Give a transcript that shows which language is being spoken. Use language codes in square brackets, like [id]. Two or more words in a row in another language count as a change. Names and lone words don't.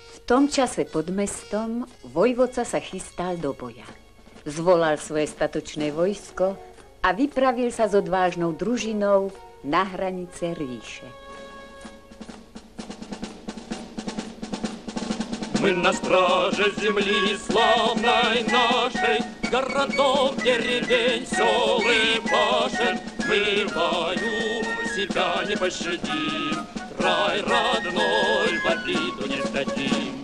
[sk] tom čase pod mestom vojvodca sa chystal do boja. Zvolal svoje statočné vojsko a vypravil sa s odvážnou družinou na hranice ríše. [ru] Мы на страже земли славной нашей, городов, деревень, сел и пашен. Мы в бою себя не пощадим, край родной в обиду не сдадим.